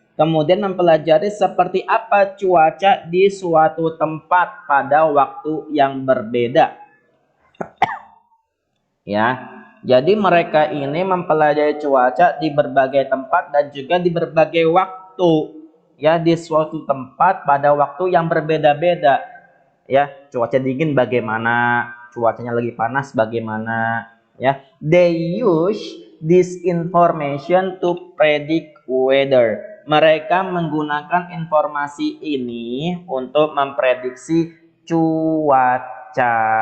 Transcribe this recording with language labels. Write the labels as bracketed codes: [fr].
[id] Kemudian mempelajari seperti apa cuaca di suatu tempat pada waktu yang berbeda. Ya, jadi mereka ini mempelajari cuaca di berbagai tempat dan juga di berbagai waktu. Ya, di suatu tempat pada waktu yang berbeda-beda. Ya, cuaca dingin bagaimana, cuacanya lagi panas bagaimana. [en] Ya, they use this information to predict weather. [id] Mereka menggunakan informasi ini untuk memprediksi cuaca.